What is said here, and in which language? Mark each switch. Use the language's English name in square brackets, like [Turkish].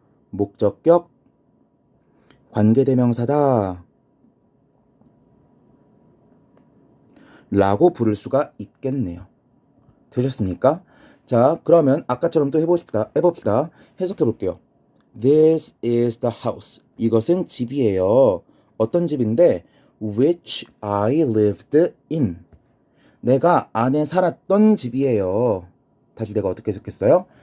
[Korean] 목적격 관계대명사다 라고 부를 수가 있겠네요. 되셨습니까? 자, 그러면 아까처럼 또 해봅시다. 해석해 볼게요. [English] This is the house. [Korean] 이것은 집이에요. 어떤 집인데 [English] which I lived in. [Korean] 내가 안에 살았던 집이에요. 다시 내가 어떻게 해석했어요?